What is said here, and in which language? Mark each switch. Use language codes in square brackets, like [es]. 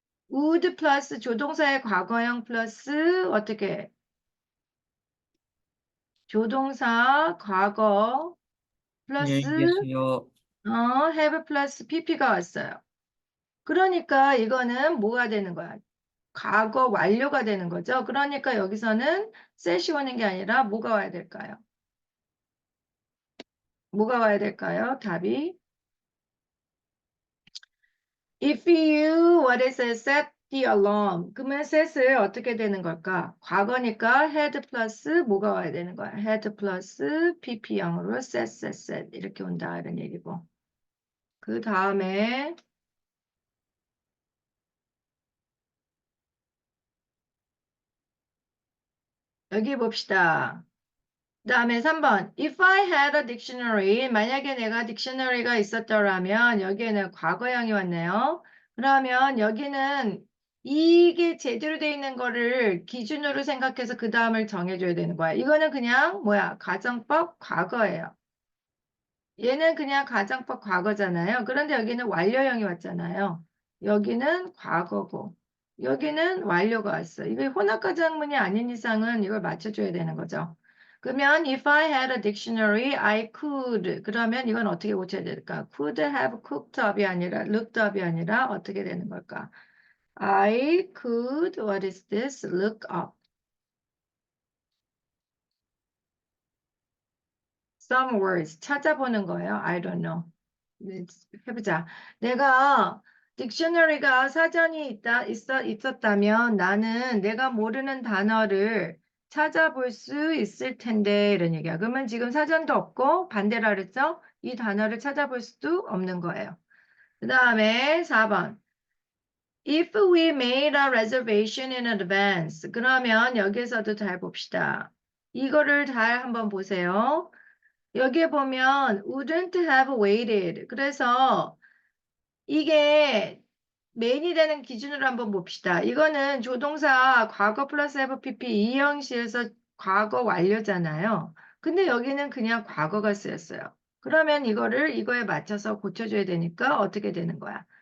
[ko] would 플러스 조동사의 과거형 플러스 어떻게 조동사 과거 플러스 안녕히 계세요. have 플러스 pp가 왔어요. 그러니까 이거는 뭐가 되는 거야? 과거 완료가 되는 거죠. 그러니까 여기서는 set이 오는 게 아니라 뭐가 와야 될까요? 뭐가 와야 될까요? 답이 [en] If you what is it? Set the alarm. [ko] 그러면 set을 어떻게 되는 걸까? 과거니까 had 플러스 뭐가 와야 되는 거야? had 플러스 pp형으로 set 이렇게 온다 이런 얘기고. 그 다음에 여기 봅시다. 그 다음에 3번. [en] If I had a dictionary, [ko] 만약에 내가 딕셔너리가 있었더라면 여기에는 과거형이 왔네요. 그러면 여기는 이게 제대로 돼 있는 거를 기준으로 생각해서 그 다음을 정해줘야 되는 거야. 이거는 그냥 뭐야? 가정법 과거예요. 얘는 그냥 가정법 과거잖아요. 그런데 여기는 완료형이 왔잖아요. 여기는 과거고 여기는 완료가 왔어. 이게 혼합가정문이 아닌 이상은 이걸 맞춰줘야 되는 거죠. 그러면 [en] if I had a dictionary, I could. [ko] 그러면 이건 어떻게 고쳐야 될까? [en] could have cooked up [ko] 이 아니라 looked up이 아니라 어떻게 되는 걸까? [en] I could, what is this? Look up. Some words [ko] 찾아보는 거예요. [en] I don't know. [ko] 해보자. 내가 딕셔너리가 사전이 있었다면 나는 내가 모르는 단어를 찾아볼 수 있을 텐데 이런 얘기야. 그러면 지금 사전도 없고 반대라 그랬죠? 이 단어를 찾아볼 수도 없는 거예요. 그 다음에 4번. [en] If we made a reservation in advance. [ko] 그러면 여기서도 잘 봅시다. 이거를 잘 한번 보세요. 여기에 보면 [en] wouldn't have waited. [ko] 그래서 이게 메인이 되는 기준으로 한번 봅시다. 이거는 조동사 과거 플러스 FPP 이 형식에서 과거 완료잖아요. 근데 여기는 그냥 과거가 쓰였어요. 그러면 이거에 맞춰서 고쳐줘야 되니까 어떻게 되는 거야?